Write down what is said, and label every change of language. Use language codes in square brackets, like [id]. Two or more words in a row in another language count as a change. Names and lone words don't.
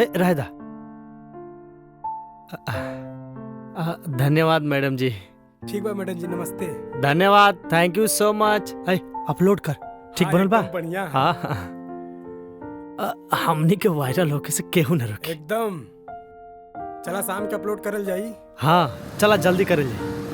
[bho] रह दा। धन्यवाद मैडम जी। ठीक बा मैडम जी नमस्ते। धन्यवाद [en] thank you so much. [bho] अपलोड कर ठीक बनल बा। बढ़िया। हाँ हमनी के वायरल होके से केहू न रोके। एकदम। चला शाम के अपलोड करल जाई। हाँ चला जल्दी करल जाई।